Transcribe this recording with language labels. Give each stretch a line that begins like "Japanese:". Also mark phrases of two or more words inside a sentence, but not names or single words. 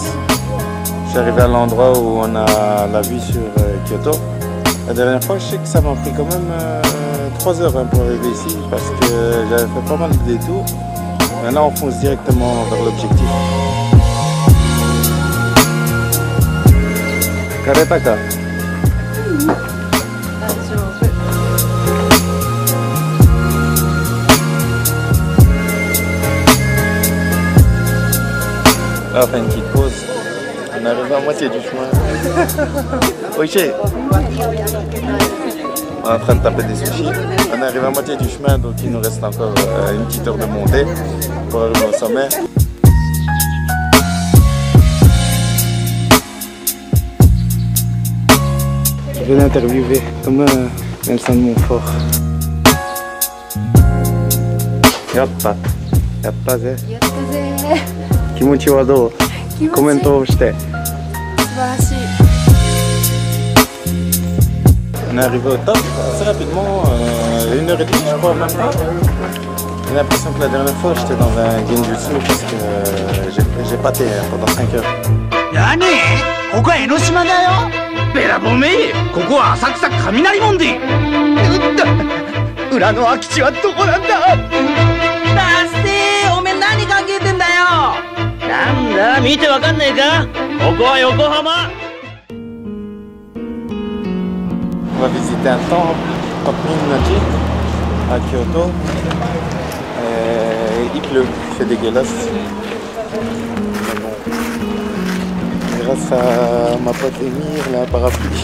French: Je suis arrivé à l'endroit où on a la vue sur Kyoto. La dernière fois, je sais que ça m'a pris quand même 3 heures pour arriver ici parce que j'avais fait pas mal de détours. Maintenant, on fonce directement vers l'objectif.
Japanese: 疲れたか。大丈夫。
French: On fait une petite pause. On arrive à moitié du chemin. Oui, on est en train de taper des sushis. On arrive à moitié du chemin, donc il nous reste encore une petite heure de montée pour arriver au sommet. Je vais l'interviewer comme Nelson Montfort.
Japanese: Yatta. やったぜ. 気持ちはどう？コメントして.
French: On est arrivé au top assez rapidement, 1h30 je crois même pas. J'ai l'impression que la dernière fois j'étais dans un genjutsu parce que j'ai pâté pendant 5 heures.
Japanese: Nani? ここは江ノ島だよ。べらぼめ、ここは浅草雷門で。裏の空き地はどこなんだ。だっておめえ何考えてんだよ。なんだ見てわかんねえか。ここは横浜。
French: On va visiter un temple, Temple Minnaji, à Kyoto. Il pleut, il fait dégueulasse. Mais bon, grâce à ma pote Émir, il a un parapluie.